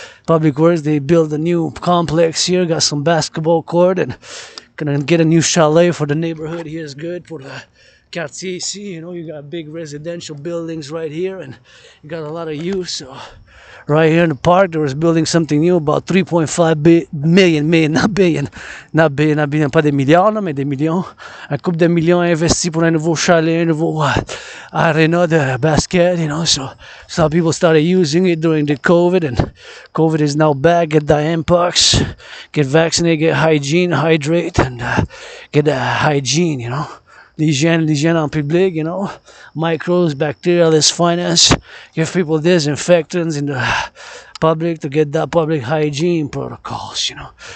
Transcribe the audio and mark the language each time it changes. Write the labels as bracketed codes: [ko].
[en] Public works, they build a new complex here, got some basketball court, and gonna get a new chalet for the neighborhood here is good for the quartier ici, you know, you got big residential buildings right here, and you got a lot of use. So right here in the park, there was building something new, about 3.5 million, not billion, [fr] pas des milliards, là, mais des millions. Un couple de millions investis pour un nouveau chalet, un nouveau arena de basket, you know. [en] So some people started using it during the COVID, and COVID is now back. Get the mpox, get vaccinated, get hygiene, hydrate, and get hygiene, you know. [fr] L'hygiène en public, [en] you know, microbes, bacteria, let's finance, give people disinfectants in the public to get that public hygiene protocols, you know.